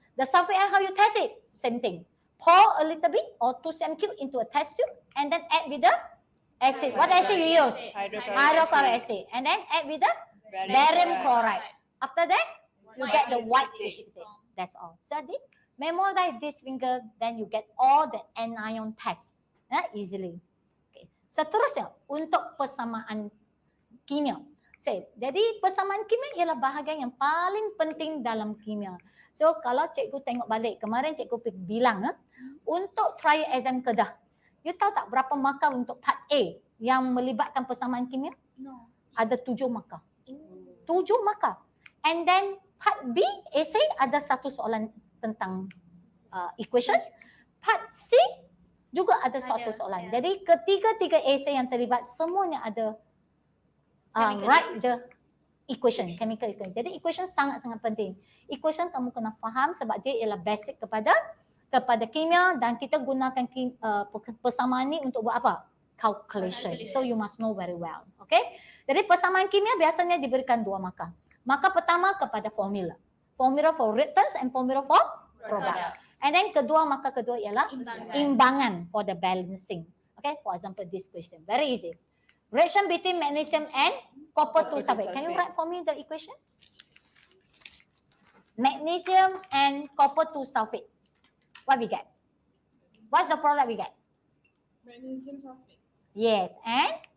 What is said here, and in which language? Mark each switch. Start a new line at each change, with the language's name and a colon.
English: The sulfate ion, how you test it? Same thing. Pour a little bit or 2 cm into a test tube, and then add with the acid. What acid you use? Hydrochloric acid. And then add with the barium chloride. After that, you get the white precipitate. That's all. So memorize this finger, then you get all the anion tests easily.
Malay: Okay. Seterusnya untuk persamaan kimia. Jadi persamaan kimia ialah bahagian yang paling penting dalam kimia. So kalau cikgu tengok balik, kemarin cikgu bilang untuk trial exam Kedah, you tahu tak berapa markah untuk part A yang melibatkan persamaan kimia?
English: No.
Malay: Ada 7 markah. 7 markah.
English: And then part B,
Malay: essay ada 1 soalan tentang equation. Part C juga ada 1 soalan. Jadi ketiga-tiga essay yang terlibat semuanya ada
English: write the equation, chemical equation.
Malay: Jadi equation sangat-sangat penting. Equation kamu kena faham sebab dia ialah basic kepada kimia, dan kita gunakan persamaan ni untuk buat apa?
English: calculation. So you must know very well.
Malay: Okay? Jadi persamaan kimia biasanya diberikan 2 markah. Markah pertama kepada formula.
English: Formula for reactants and formula for products.
Malay: And then markah kedua ialah imbangan
English: for the balancing. Okay? For example, this question. Very easy. Reaction between magnesium and copper 2 sulfate. Can you write for me the equation? Magnesium and copper 2 sulfate. What we get? What's the product we get? Magnesium sulfate. Yes, and